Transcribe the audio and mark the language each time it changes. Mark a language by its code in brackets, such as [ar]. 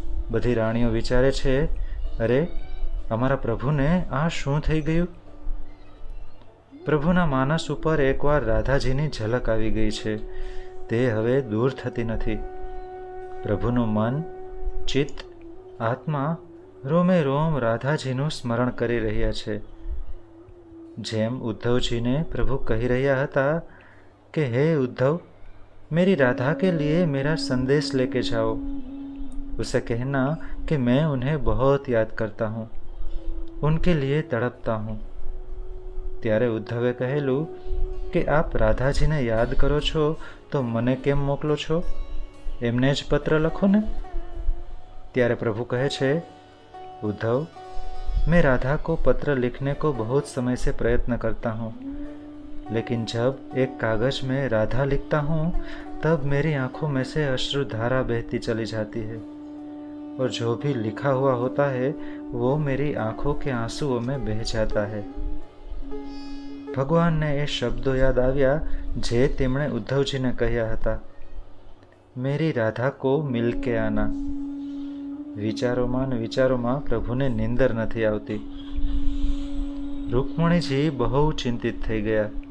[gu] બધી રાણીઓ વિચારે છે, અરે અમારા પ્રભુને આ શું થઈ ગયું? પ્રભુના માનસ ઉપર એકવાર રાધાજીની ઝલક આવી ગઈ છે. તે હવે દૂર થતી નથી. પ્રભુનું મન, ચિત્ત, આત્મા રોમે રોમ રાધાજીનું સ્મરણ કરી રહ્યા છે. જેમ ઉદ્ધવજીને પ્રભુ કહી રહ્યા હતા કે હે ઉદ્ધવ, [hi] मेरी राधा के लिए मेरा संदेश लेके जाओ, उसे कहना कि मैं उन्हें बहुत याद करता हूँ, उनके लिए तड़पता हूँ. [gu] ત્યારે ઉદ્ધવે કહેલું કે આપ રાધાજીને યાદ કરો છો તો મને કેમ મોકલો છો? એમને જ પત્ર લખો ને. ત્યારે પ્રભુ કહે છે, [hi] उद्धव, मैं राधा को पत्र लिखने को बहुत समय से प्रयत्न करता हूँ, लेकिन जब एक कागज में राधा लिखता हूँ तब मेरी आंखों में से अश्रुधारा बहती चली जाती है, और जो भी लिखा हुआ होता है वो मेरी आंखों के आंसुओं में बह जाता है. [gu] ભગવાનને એ શબ્દો યાદ આવ્યા જે તેમણે ઉદ્ધવજીને કહ્યા હતા, [hi] મેરી રાધા કો મિલ કે આના. [gu] વિચારોમાં પ્રભુને નિંદર નથી આવતી. રૂકમણીજી બહુ ચિંતિત થઈ ગયા.